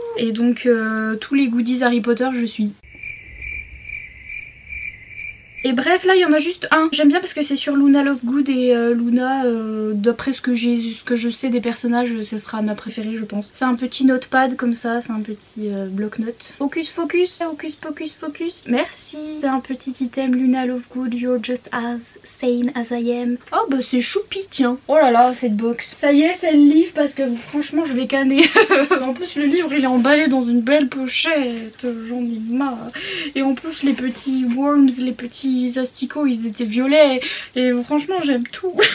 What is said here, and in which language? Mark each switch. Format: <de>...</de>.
<fr>Et donc tous les goodies Harry Potter je suis. Et bref, là il y en a juste un. J'aime bien parce que c'est sur Luna Lovegood et Luna, d'après ce que je sais des personnages, ce sera ma préférée je pense. C'est un petit notepad comme ça, c'est un petit bloc-notes. Focus, focus, focus, focus, focus. Merci. C'est un petit item Luna Lovegood,</fr> <en>you're just as sane as I am.</en> <fr>Oh bah c'est choupi, tiens. Oh là là, cette box. Ça y est, c'est le livre parce que franchement je vais canner. En plus le livre il est emballé dans une belle pochette, j'en ai marre. Et en plus les petits worms, les petits asticots ils étaient violets et franchement j'aime tout.</fr>